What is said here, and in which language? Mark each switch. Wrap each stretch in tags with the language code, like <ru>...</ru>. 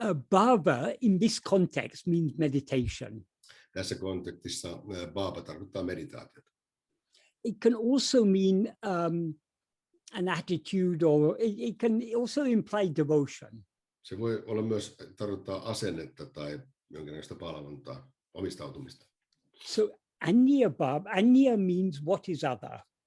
<en>Bhava in this context means meditation.</en> <fi>Tässä kontekstissa bhava tarkoittaa meditaatiota.</fi> <en>It can also mean an attitude, or it can also imply devotion.</en> <fi>Se voi olla myös tarkoittaa asennetta tai jonkinlaista palvontaa, omistautumista.</fi> <en>So anya means what is other.</en>